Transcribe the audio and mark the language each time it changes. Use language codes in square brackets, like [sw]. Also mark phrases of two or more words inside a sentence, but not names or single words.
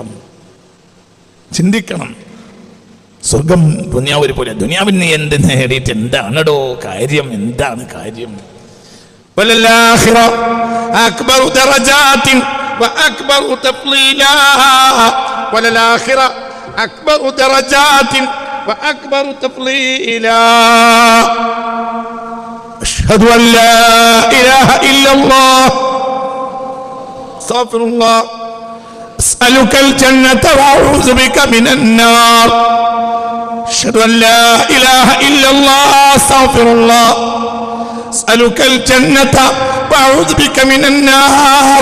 [ml] ചിന്തിക്കണം. സ്വർഗം ദുനിയാവ് പോലെ. ദുനിയാവിന് എന്ത് നേടിയിട്ട് എന്താണോ കാര്യം? എന്താണ് കാര്യം? [ar] وللآخرة أكبر درجات وأكبر تفضيلا. وللآخرة أكبر درجات وأكبر تفضيلا. أشهد أن لا إله إلا الله استغفر الله أسألك الجنة وأعوذ بك من النار. أشهد أن لا إله إلا الله استغفر الله أسألك الجنة وأعوذ بك من النار.